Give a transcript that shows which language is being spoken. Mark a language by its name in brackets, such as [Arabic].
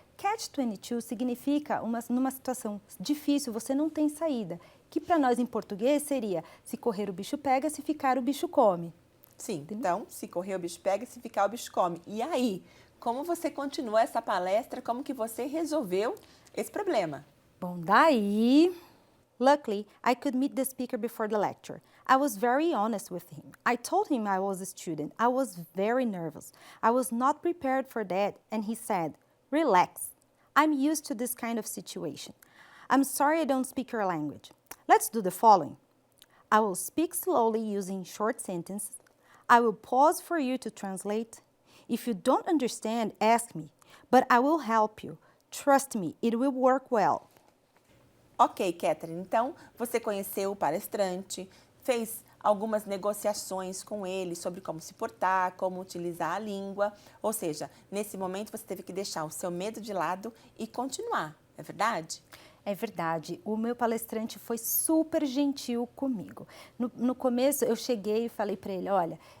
[Portuguese] Catch-22 significa numa situação difícil, você não tem saída, que para nós em português seria se correr o bicho pega, se ficar o bicho come. Sim, entendeu? Então, se correr o bicho pega, se ficar o bicho come. E aí, como você continuou essa palestra, como que você resolveu esse problema? Bom, daí... [English] Luckily, I could meet the speaker before the lecture. I was very honest with him. I told him I was a student. I was very nervous. I was not prepared for that, and he said, "Relax. I'm used to this kind of situation. I'm sorry I don't speak your language. Let's do the following. I will speak slowly using short sentences. I will pause for you to translate. If you don't understand, ask me, but I will help you. Trust me, it will work well." [Portuguese] Ok, Catherine, então você conheceu o palestrante, fez algumas negociações com ele sobre como se portar, como utilizar a língua, ou seja, nesse momento você teve que deixar o seu medo de lado e continuar, é verdade? É verdade, o meu palestrante foi super gentil comigo. No começo eu cheguei e falei para ele, olha,